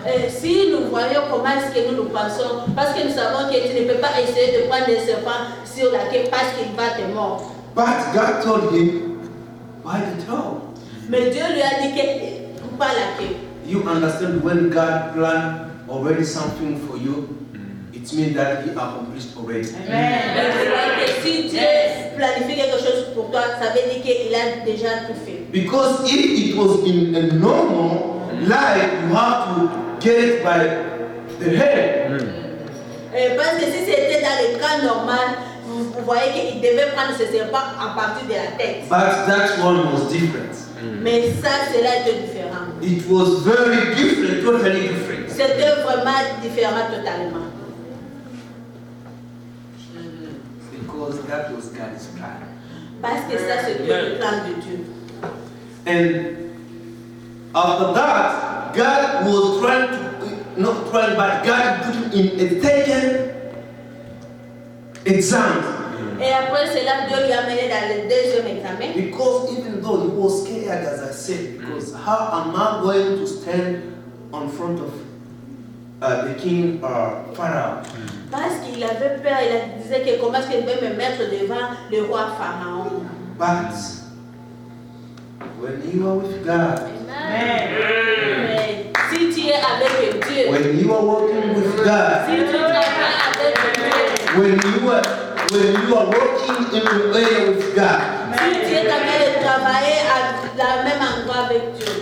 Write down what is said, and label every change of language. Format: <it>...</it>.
<fr>Si nous voyons comment est-ce que nous pensons, parce que nous savons que tu ne peux pas essayer de prendre des serpents sur la queue parce qu'il va te mordre.</fr> <en>But God told him by the tail.</en> <fr>Mais Dieu lui a dit que pas la queue.</fr> <en>You understand when God planned already something for you, it means that He accomplished already.</en> <fr>Mais tu vois que si Dieu planifie quelque chose pour toi, ça veut dire qu'il a déjà tout fait.</fr> <en>Because if it was in a normal life, you have to get it by the head.</en> <fr>Parce que si c'était dans le cas normal, vous voyez qu'il devait prendre ce serpent à partir de la tête.</fr> <en>But that one was different.</en> <fr>Mais ça, cela était différent.</fr> <en>It was very different, totally different.</en> <fr>C'était vraiment différent totalement.</fr> <en>Because that was God's plan.</en> <fr>Parce que ça, c'était le plan de Dieu.</fr> <en>And after that, God was trying to, not trying, but God put him in a second exam.</en> <fr>Et après cela, Dieu lui a mené dans le deuxième examen.</fr> <en>Because even though he was scared, as I said, because how am I going to stand in front of the king Pharaoh?</en> <fr>Parce qu'il avait peur, il disait que comment est-ce qu'il devait me mettre devant le roi Pharaon.</fr> <en>But when you are with God,</en> <fr>Mais si tu es avec Dieu,</fr> <en>when you are walking with God,</en> <fr>si tu travailles avec Dieu,</fr> <en>when you are working in the way with God,</en> <fr>si tu es en train de travailler à la même endroit avec Dieu,</fr>